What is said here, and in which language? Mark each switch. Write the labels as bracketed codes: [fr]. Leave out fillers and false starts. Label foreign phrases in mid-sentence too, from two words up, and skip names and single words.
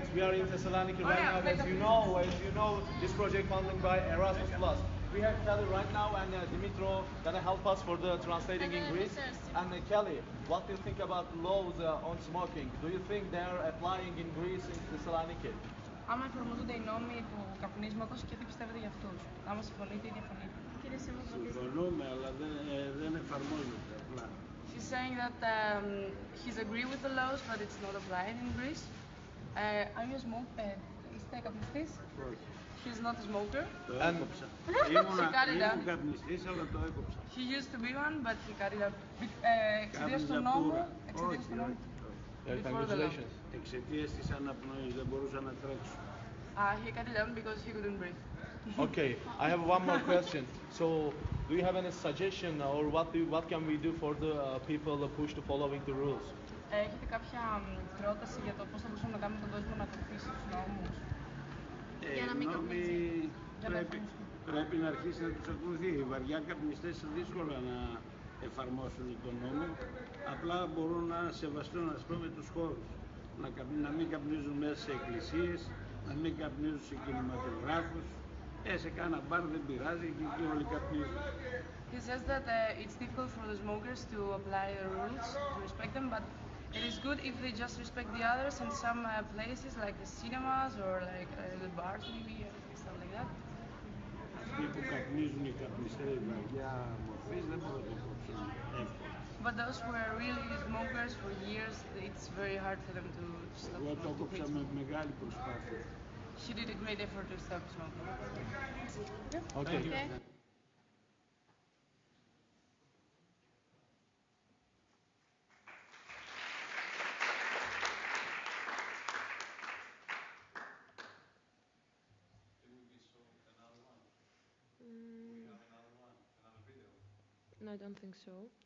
[en] We are in Thessaloniki right now. As you know, this project funded by Erasmus Plus. We have Kelly right now and Dimitro gonna help us for the translating in Greece. And Kelly, what do you think about laws on smoking? Do you think they are applying in Greece in Thessaloniki? [el] Άμα εφαρμόζονται οι νόμοι του καπνίσματος και τι πιστεύετε για αυτούς. Άμα συμφωνείτε ή διαφωνείτε. Συμφωνούμε, αλλά δεν εφαρμόζονται απλά. [en] He's saying that he's agree with the laws, but it's not applied in Greece. I'm a smoker. [el] Είστε καπνιστής? Όχι. [en] He's not a smoker. [el] Το [en] And [el] έκοψα. [en] he cut it [el] Ήμουν [en] out. [el] καπνιστής, αλλά το έκοψα. [en] He used to be one, but he cut it out. [el] Εξαιτίας του Κάπνιζα νόμου. πούρα. Εξαιτίας του νόμου. [en] Before the law. [el] Εξαιτίας της αναπνοής δεν μπορούσα να τρέξω. [en] He cut it out because he couldn't breathe. Okay, I have one more question. So, do you have any suggestion, or what can we do for the people push to following the rules? [el] Έχετε κάποια πρόταση για το πώς θα μπορούσαμε να κάνουμε τον κόσμο να ακολουθήσει τους νόμους? Για να μην καπνίζει. Πρέπει να αρχίσει να τους ακολουθεί. Οι βαριά καπνιστές δύσκολα να εφαρμόσουν τον νόμο. Απλά μπορούν να σεβαστούν, ας πούμε, τους χώρους. Να μην καπνίζουν μέσα σε εκκλησίες, να μην καπνίζουν σε κινηματογράφους. Σε κάνα μπαρ δεν πειράζει και εκεί όλοι καπνίζουν. [en] He says that it's difficult for the smokers to apply the rules, to respect them, but it is good if they just respect the others in some places like the cinemas or like the bars maybe, stuff like that. [el] Αυτοί που καπνίζουν οι καπνιστές βαριά μορφής δεν μπορούν να το κόψουν εύκολα. [en] But those who are really smokers for years, it's very hard for them to stop. [el] Εγώ το κόψα με μεγάλη προσπάθεια. [en] She did a great effort to stop smoking. Okay. Okay. No, I don't think so.